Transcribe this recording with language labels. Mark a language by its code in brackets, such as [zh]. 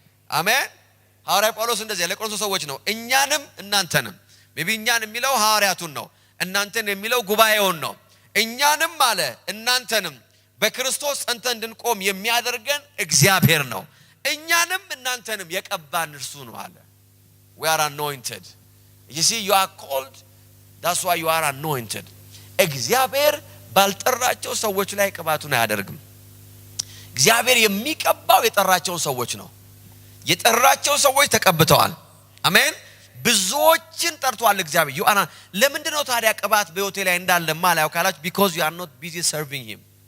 [am] አሜን። ሐዋርያ ጳውሎስ እንደዚህ ለቆሮንቶስ ሰዎች ነው እኛንም እናንተንም maybe እኛን የሚለው ሐዋርያቱን ነው፣ እናንተን የሚለው ጉባኤውን ነው። እኛንም አለ እናንተንም በክርስቶስ ጸንተን እንድንቆም የሚያደርገን እግዚአብሔር ነው፣ እኛንም እናንተንም የቀባን እርሱ ነው አለ። [en] we are anointed. you see you are called, that's why you are anointed. [am] እግዚአብሔር ባልጠራቸው ሰዎች ላይ ቅባቱን አያደርግም። እግዚአብሔር የሚቀባው የጠራቸው ሰዎች ነው። የጠራቸው ሰዎች ተቀብተዋል። አሜን። ብዙዎችን ጠርቷል እግዚአብሔር። [en] you are [am] ለምንድን ነው ታዲያ ቅባት በህይወቴ ላይ እንዳለ ማላው ካላችሁ [en] because you are not busy serving him.